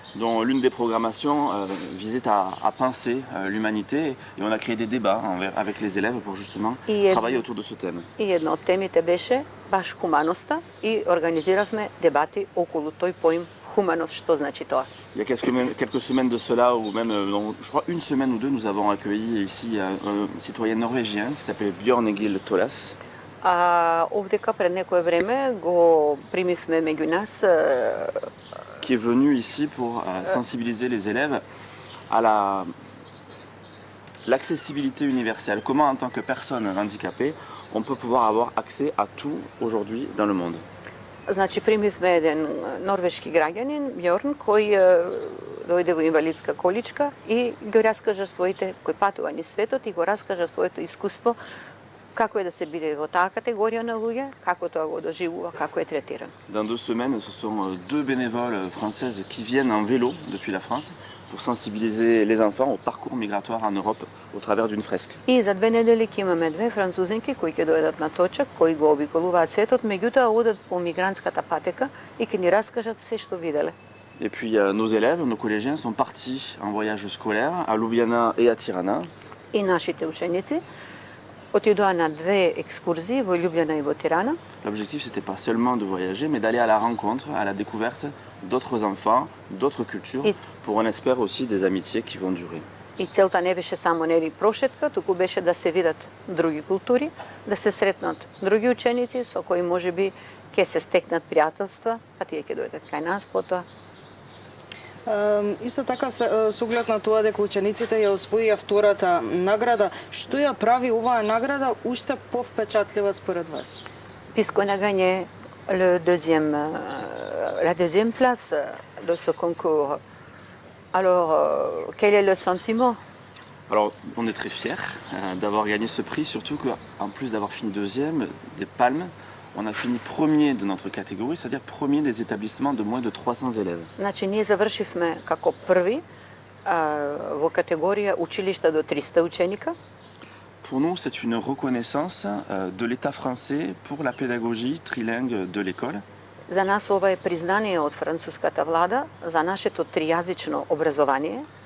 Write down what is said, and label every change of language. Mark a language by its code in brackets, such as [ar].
[fr] Dont l'une des programmations visait à penser l'humanité et on a créé des débats avec les élèves pour justement travailler autour de ce thème. [mk] И една од темите беше баш хуманоста и организиравме дебати околу тој поим хуманост, што значи тоа. [fr] Il y a quelques semaines de cela, ou même, je crois une semaine ou deux, nous avons accueilli ici un citoyen norvégien qui s'appelle Bjørn Egil Tolas. [mk] Овдека пред некое време го примивме меѓу нас, [fr] qui est venu ici pour sensibiliser les élèves à l'accessibilité universelle. Comment, en tant que personne handicapée, on peut pouvoir avoir accès à tout aujourd'hui dans le monde. [mk] Значи примивме еден норвешки граѓанин, Бјорн, кој дојде во инвалидска количка и го раскажа своите, кој патува низ светот и го раскажа своето искуство Како е да се биде во таа категорија на луѓе, како тоа го доживува, како е третиран. [fr] Dans 2 semaines, ce sont 2 bénévoles françaises qui viennent en vélo depuis la France pour sensibiliser les enfants au parcours migratoire en Europe au travers d'une fresque. [mk] И за 2 недели ќе имаме 2 французинки кои ќе дојдат на точак, кои го обиколуваат светот, меѓутоа одат по мигрантската патека и ќе ни раскажат се што виделе. [fr] Et puis nos élèves, nos collégiens sont partis en voyage scolaire à Ljubljana et à Tirana. [mk] И нашите ученици отидоа на 2 екскурзии во Љубљана и во Тирана. [fr] L'objectif, c'était pas seulement de voyager, mais d'aller à la rencontre, à la découverte d'autres enfants, d'autres cultures, Et- pour on espère aussi des amitiés qui vont durer. [mk] И целта не беше само нели прошетка, туку беше да се видат други култури, да се сретнат други ученици со кои можеби ќе се стекнат пријателства, па тие ќе дојдат кај нас потоа. Исто така, со оглед на тоа дека учениците ја освоија втората награда, што ја прави оваа награда уште повпечатлива според вас? [fr] Puisqu'on a gagné la deuxième place de ce concours, alors quel est le sentiment? Alors, on est très fiers d'avoir gagné ce prix, surtout qu'en plus d'avoir fini deuxième des Palmes, on a fini premier de notre catégorie, c'est-à-dire premier des établissements de moins de 300 élèves. [mk] Значи, ние завршивме како први во категорија училишта до 300 ученика. [fr] Pour nous, c'est une reconnaissance de l'État français pour la pédagogie trilingue de l'école. [mk] За нас ова е признание од француската влада за нашето тријазично образование.